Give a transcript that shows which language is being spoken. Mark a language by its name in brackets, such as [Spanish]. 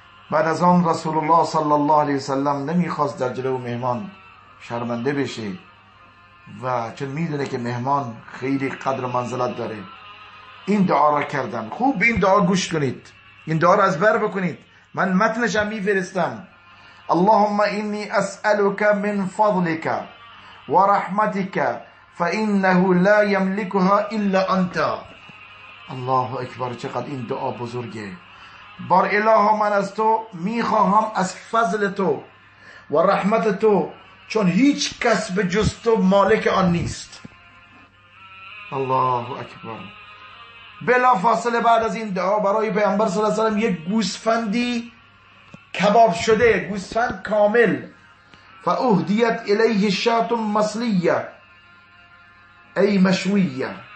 [Persian] بعد از آن رسول الله صلی الله علیه وسلم نمیخواست در جلو مهمان شرمنده بشه و چون میدونه که مهمان خیلی قدر و منزلت داره، این دعا را کردن. خوب به این دعا گوش کنید، این دعا را ازبر بکنید. من متنش هم میفرستم. [Arabic] اللهم اینی اسألك من فضلك و رحمتك فإنه لا يملكها الا انت. [Persian] الله اکبر، چقدر این دعا بزرگه. بار اله، من از تو میخواهم، از فضل تو و رحمت تو، چون هیچ کس به جز تو مالک آن نیست. الله اکبر. بلا فاصله بعد از این دعا برای پیامبر صلی الله علیه و آله یک گوسفندی کباب شده، گوسفند کامل، [Arabic] فاهدیت الیه شات مصلیه ای مشویه.